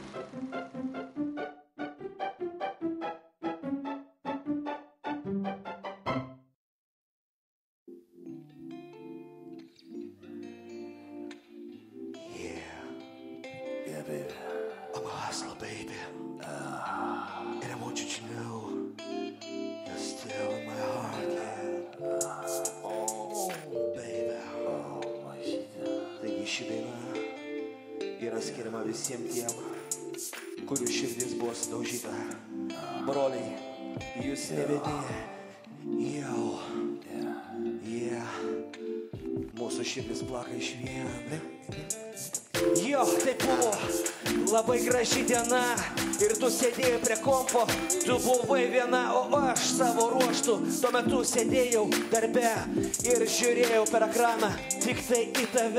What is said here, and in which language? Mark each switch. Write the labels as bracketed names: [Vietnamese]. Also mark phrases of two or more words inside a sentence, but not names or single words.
[English] Yeah, baby. I'm a hustler, baby. And I want you to know you're still in my heart, yeah. Oh, baby. [Lithuanian] Taigi ši daina yra skiriama visiems tiem, kurių širdis buvo sudaužyta. Broliai, jūs ne vieni. Jau. Yeah. Mūsų širdis plaka iš vien. Jo, tai buvo labai graži diena ir tu sėdėjai prie kompo, tu buvai viena, o aš savo ruoštų tuo metu sėdėjau darbe ir žiūrėjau per ekraną tik tai į tave.